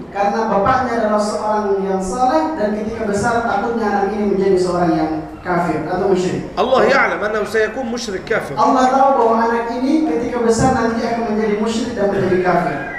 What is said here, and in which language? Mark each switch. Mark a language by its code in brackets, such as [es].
[id] Karena bapaknya adalah seorang yang saleh dan ketika besar takutnya anak ini menjadi seorang yang kafir atau musyrik. [ar] الله يعلم أنه سيكون مشرك كافر. [id] Allah tahu bahwa anak ini ketika besar nanti akan menjadi musyrik dan menjadi kafir.